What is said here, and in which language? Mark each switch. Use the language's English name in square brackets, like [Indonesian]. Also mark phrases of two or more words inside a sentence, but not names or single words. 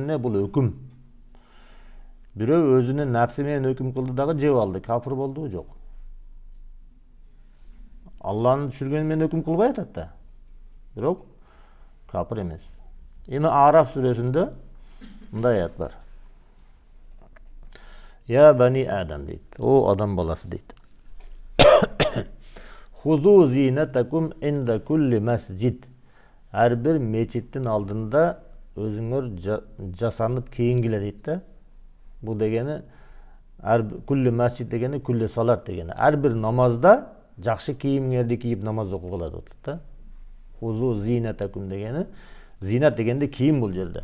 [Kyrgyz] Бул эмне? Бул өкүм. Бирөө өзүнүн нәпси менен өкүм кылды дагы жеп алды. Капыр болдубу? Жок. Алланын түшүргөнү менен өкүм кылбай атат да. Бирок капыр эмес. Эми Араф сүрөсүндө мындай аят бар. [Arabic] يا بني آدم [Kyrgyz] дейт. О адам баласы дейт. [Arabic] خذوا زينتكم عند كل مسجد. [Kyrgyz] Ар бир мечиттин алдында өзүңөр жасанып кийингиле дейт да. Бул дегени [Arabic] كل مسجد [Kyrgyz] дегени [Arabic] كل صلاة [Kyrgyz] дегени. Ар бир намазда жакшы кийимиңерди кийип намаз окугула деп атат да. [Arabic] خذوا زينتكم [Kyrgyz] дегени, зинат дегенде кийим бул жерде.